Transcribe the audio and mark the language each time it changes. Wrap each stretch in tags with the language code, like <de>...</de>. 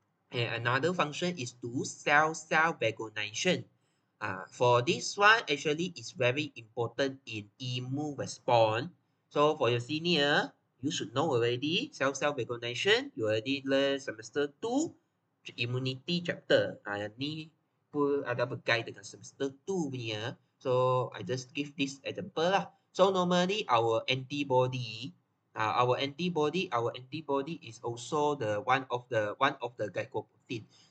<en>And another function is to cell recognition. For this one, actually, is very important in immune response. So for your senior, you should know already cell recognition. You already learn semester 2 immunity chapter.</en> <ms>Yang ni pun ada berkait dengan semester 2 punya.</ms> <en>So I just give this example lah. So normally our antibody our antibody is also the one of the glycoprotein.</en>